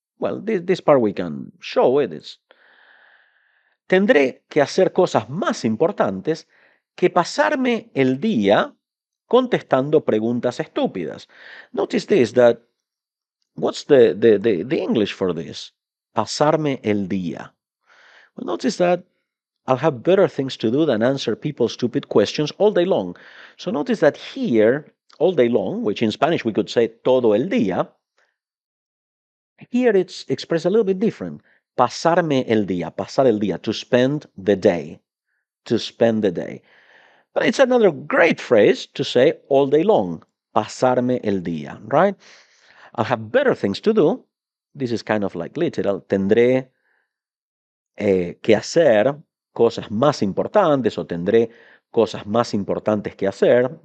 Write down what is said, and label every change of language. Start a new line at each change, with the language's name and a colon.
English: Well, this part we can show it.
Spanish: Tendré que hacer cosas más importantes que pasarme el día contestando preguntas estúpidas.
English: Notice this, that what's the English for this?
Spanish: Pasarme el día.
English: Well, notice that I'll have better things to do than answer people's stupid questions all day long. So notice that here, all day long, which in Spanish we could say
Spanish: todo el día,
English: here it's expressed a little bit different.
Spanish: Pasarme el día, pasar el día,
English: to spend the day, to spend the day. But it's another great phrase to say all day long,
Spanish: pasarme el día,
English: right? I'll have better things to do. This is kind of like literal.
Spanish: Tendré que hacer cosas más importantes o tendré cosas más importantes que hacer.